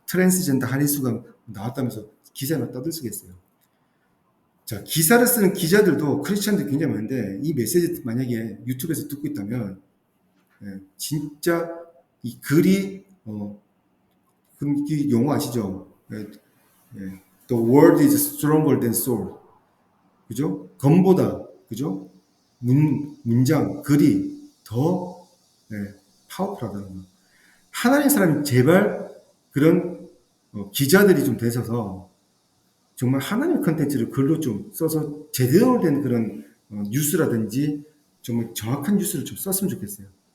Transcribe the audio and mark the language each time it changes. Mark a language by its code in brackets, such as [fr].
[ko] 트랜스젠더 한의수가 나왔다면서 기사나 떠들썩했어요. 자, 기사를 쓰는 기자들도 크리스찬들이 굉장히 많은데 이 메시지 만약에 유튜브에서 듣고 있다면 진짜 이 글이 그 용어 아시죠? [en] The word is stronger than sword. [ko] 그죠? 검보다 그죠? 문장, 글이 더 파워풀하다는 거. 하나님 사람이 제발 그런 기자들이 좀 되셔서 정말 하나님의 컨텐츠를 글로 좀 써서 제대로 된 그런 뉴스라든지 정말 정확한 뉴스를 좀 썼으면 좋겠어요.